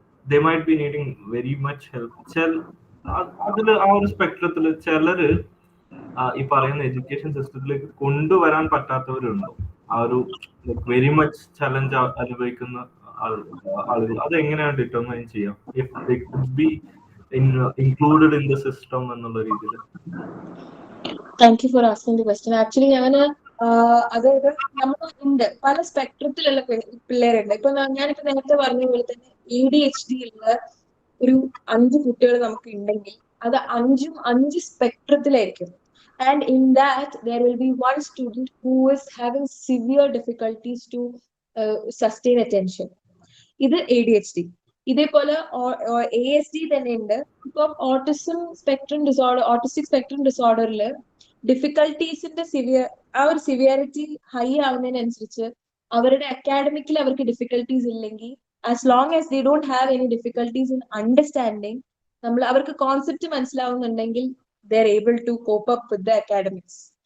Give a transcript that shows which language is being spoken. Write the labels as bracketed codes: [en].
[en] they might be needing very much help. [ml] അതിൽ ആ ഒരു സ്പെക്ട്രത്തിൽ ചിലര് ഈ പറയുന്ന എഡ്യൂക്കേഷൻ സിസ്റ്റത്തിലേക്ക് കൊണ്ടുവരാൻ പറ്റാത്തവരുണ്ടോ? ആ ഒരു [en] very much challenge [ml] അനുഭവിക്കുന്ന ആളുകൾ അതെങ്ങനെയാണ് ഡിറ്റർമൈൻ ചെയ്യാം? [en] if they could be included in the system [ml] എന്നുള്ള രീതിയിൽ. [en] Thank you for asking the question. [ml] Actually അതായത് ഉണ്ട് പല സ്പെക്ട്രത്തിലുള്ള പിള്ളേരുണ്ട്. ഇപ്പൊ ഞാനിപ്പോ നേരത്തെ പറഞ്ഞ പോലെ തന്നെ ADHD ഉള്ള ഒരു 5 കുട്ടികൾ നമുക്ക് ഉണ്ടെങ്കിൽ അത് 5 സ്പെക്ട്രത്തിലായിരിക്കും. [en] And in that there will be one student who is having severe difficulties to sustain attention. [ml] ഇത് ADHD. ഇതേപോലെ ASD തന്നെ ഉണ്ട്. ഇപ്പം ഓട്ടിസ്റ്റിക് സ്പെക്ട്രം ഡിസോർഡറിൽ ഡിഫിക്കൽട്ടീസിന്റെ ആ ഒരു സിവിയറിറ്റി ഹൈ ആവുന്നതിനനുസരിച്ച് അവരുടെ അക്കാഡമിക്കിൽ അവർക്ക് ഡിഫിക്കൽട്ടീസ് ഇല്ലെങ്കിൽ, [en] as long as they don't have any difficulties in understanding, [ml] അവർക്ക് concept മനസ്സിലാവുന്നുണ്ടെങ്കിൽ [en] they are able to cope up with the academics.